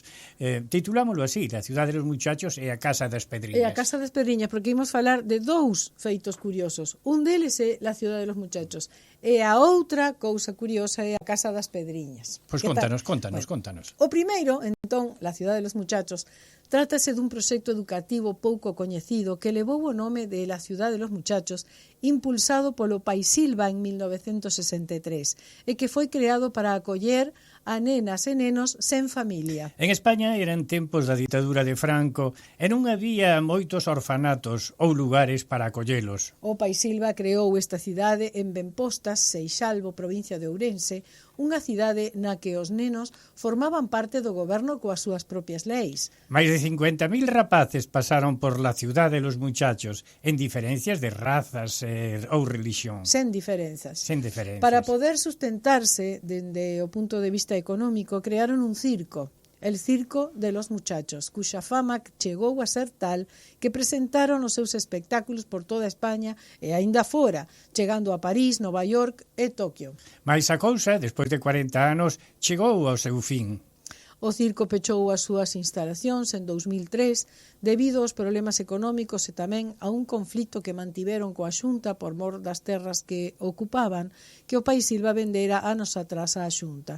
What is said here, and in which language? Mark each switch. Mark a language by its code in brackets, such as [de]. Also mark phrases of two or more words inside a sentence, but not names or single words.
[gl] Titulámoslo así, La Ciudad de los Muchachos e a Casa das Pedriñas. E a Casa das Pedriñas, porque imos falar de dous feitos curiosos. Un deles é La Ciudad de los Muchachos e a outra cousa curiosa é a Casa das Pedriñas. Pois contanos. O primeiro, entón, La Ciudad de los Muchachos, trátase dun proxecto educativo pouco coñecido que levou o nome de La Ciudad de los Muchachos, impulsado polo Paisilva en 1963 e que foi creado para acoller a nenas e nenos sen familia. En España eran tempos da ditadura de Franco e non había moitos orfanatos ou lugares para acollelos. O Paisilva creou esta cidade en Benpostas, Seixalbo, provincia de Ourense, unha cidade na que os nenos formaban parte do goberno coas súas propias leis. Mais de 50.000 rapaces pasaron por La Ciudad de los Muchachos, en diferencias de razas ou religión. Sen diferenzas. Para Para poder sustentarse dende o punto de vista económico, crearon un circo, el Circo de los Muchachos, cuxa fama chegou a ser tal que presentaron os seus espectáculos por toda España e aínda fora, chegando a París, Nova York e Tokio. Mais a cousa, despois de 40 anos, chegou ao seu fin. O circo pechou as súas instalacións en 2003 debido aos problemas económicos e tamén a un conflito que mantiveron coa Xunta por mor das terras que ocupaban que o Paisilva vendera anos atrás á Xunta.